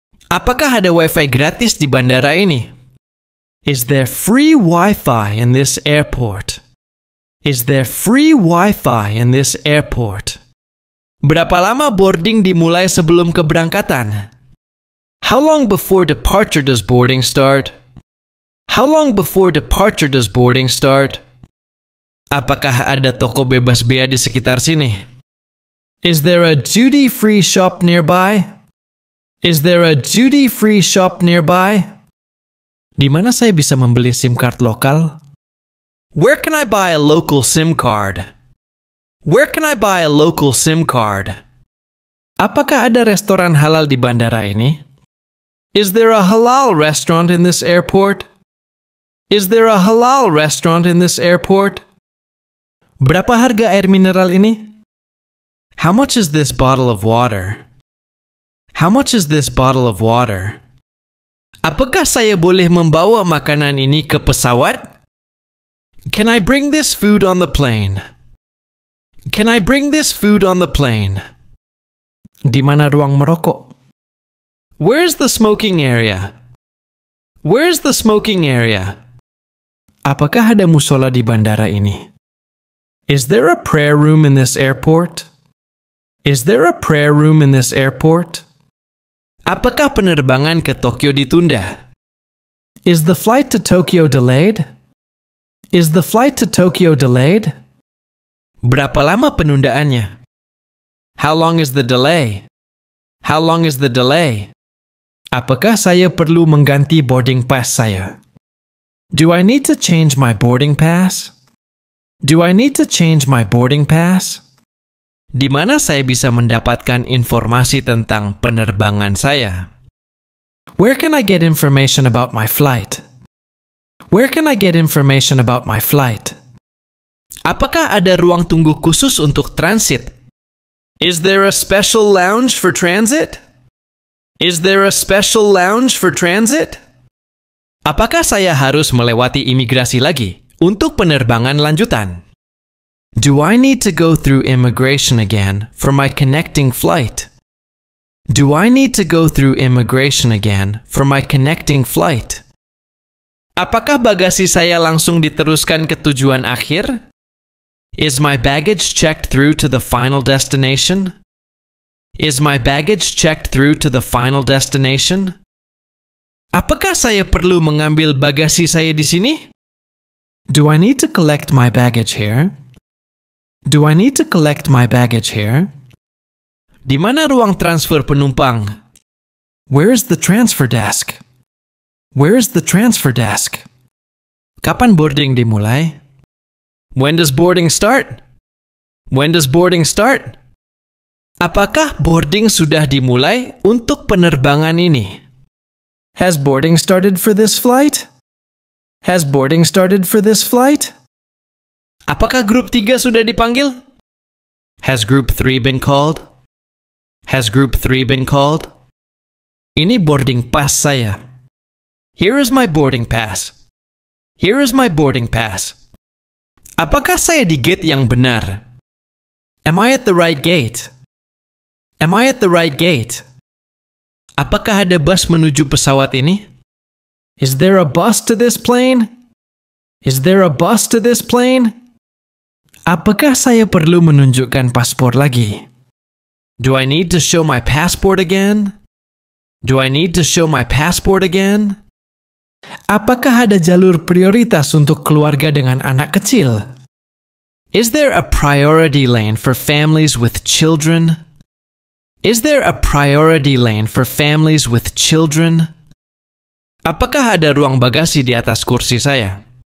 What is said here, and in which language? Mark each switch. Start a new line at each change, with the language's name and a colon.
Indonesian: Apakah ada wifi gratis di bandara ini?
English: Is there free Wi-Fi in this airport? Is there free Wi-Fi in this airport?
Indonesian: Berapa lama boarding dimulai sebelum keberangkatan?
English: How long before departure does boarding start? How long before departure does boarding start?
Indonesian: Apakah ada toko bebas bea di sekitar sini?
English: Is there a duty-free shop nearby? Is there a duty-free shop nearby?
Indonesian: Di mana saya bisa membeli SIM card lokal?
English: Where can I buy a local SIM card? Where can I buy a local SIM card?
Indonesian: Apakah ada restoran halal di bandara ini?
English: Is there a halal restaurant in this airport? Is there a halal restaurant in this airport?
Indonesian: Berapa harga air mineral ini?
English: How much is this bottle of water? How much is this bottle of water?
Indonesian: Apakah saya boleh membawa makanan ini ke pesawat?
English: Can I bring this food on the plane? Can I bring this food on the plane? Di mana ruang merokok? Where's the smoking area? Where's the smoking area?
Indonesian: Apakah ada musola di bandara ini?
English: Is there a prayer room in this airport? Is there a prayer room in this airport?
Indonesian: Apakah penerbangan ke Tokyo ditunda?
English: Is the flight to Tokyo delayed? Is the flight to Tokyo delayed?
Indonesian: Berapa lama penundaannya?
English: How long is the delay? How long is the delay?
Indonesian: Apakah saya perlu mengganti boarding pass saya?
English: Do I need to change my boarding pass? Do I need to change my boarding pass?
Indonesian: Di mana saya bisa mendapatkan informasi tentang penerbangan saya?
English: Where can I get information about my flight? Where can I get information about my flight?
Indonesian: Apakah ada ruang tunggu khusus untuk transit?
English: Is there a special lounge for transit? Is there a special lounge for transit?
Indonesian: Apakah saya harus melewati imigrasi lagi untuk penerbangan lanjutan?
English: Do I need to go through immigration again for my connecting flight? Do I need to go through immigration again for my connecting flight?
Indonesian: Apakah bagasi saya langsung diteruskan ke tujuan akhir?
English: Is my baggage checked through to the final destination? Is my baggage checked through to the final destination?
Indonesian: Apakah saya perlu mengambil bagasi saya di sini?
English: Do I need to collect my baggage here? Do I need to collect my baggage here?
Indonesian: Di mana ruang transfer penumpang?
English: Where is the transfer desk? Where is the transfer desk?
Indonesian: Kapan boarding dimulai?
English: When does boarding start? When does boarding start?
Indonesian: Apakah boarding sudah dimulai untuk penerbangan ini?
English: Has boarding started for this flight? Has boarding started for this flight?
Indonesian: Apakah grup 3 sudah dipanggil?
English: Has group 3 been called? Has group 3 been called?
Indonesian: Ini boarding pass saya.
English: Here is my boarding pass. Here is my boarding pass.
Indonesian: Apakah saya di gate yang benar?
English: Am I at the right gate? Am I at the right gate?
Indonesian: Apakah ada bus menuju pesawat ini?
English: Is there a bus to this plane? Is there a bus to this plane?
Indonesian: Apakah saya perlu menunjukkan paspor lagi?
English: Do I need to show my passport again? Do I need to show my passport again?
Indonesian: Apakah ada jalur prioritas untuk keluarga dengan anak kecil?
English: Is there a priority lane for families with children? Is there a priority lane for families with children?
Indonesian: Apakah ada ruang bagasi di atas kursi saya?